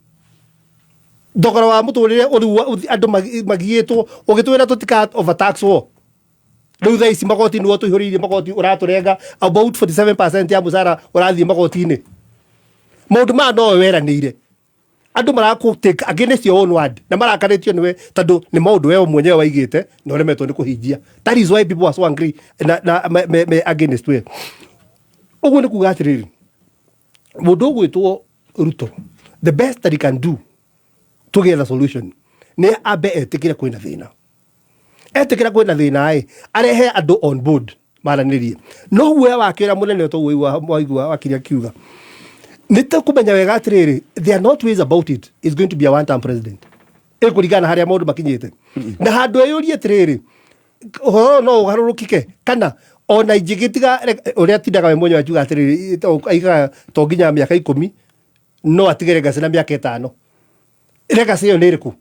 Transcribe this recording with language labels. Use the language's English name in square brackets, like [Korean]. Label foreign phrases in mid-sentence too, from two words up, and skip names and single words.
[Kikuyu] Thogora wa mũtũrĩre andũ magiyĩtwo ũgĩtwĩra tũtika overtax wo. Rĩu thaa ici magoti nĩwe tũihũrĩirie magoti ũratũrenga about 47% ya mũcara ũrathiĩ magoti-inĩ. Maũndũ maya no weranĩire. Andũ marakũ-take [English] against your own word [Kikuyu] na marakarĩtio nĩwe tondũ nĩ maũndũ we mwenyewe waigĩte na ũremetwo nĩ kũhingia. [English] That is why people are so angry na against we. [Kikuyu] Ũguo nĩ kuga atĩrĩrĩ mũndũ ũgwĩtwo Ruto [English] the best that he can do to get a solution [Kikuyu] nĩ ambe etĩkĩre kwĩna thĩna. Etĩkĩra kwĩna thĩna arehe andũ [English] on board [Kikuyu] maranĩrie. No guoya wakĩra mũnene tũgũigua wakiri akiuga nĩ tũkũmenya wega atĩrĩrĩ [English] there are not ways about it is going to be a one term president. [Kikuyu] Kũringana harĩa maũndũ makinyĩte. Na handũ eyũrie atĩrĩrĩ ũhoro no ũgarũrũkike kana ona ingĩgĩtiga ũrĩa tindaga we mwenyewe akiuga atĩrĩrĩ aigaga to nginya mĩaka 10 no atigere ngaci na mĩaka 5. Legacy ĩyo nĩ ĩrĩkũ?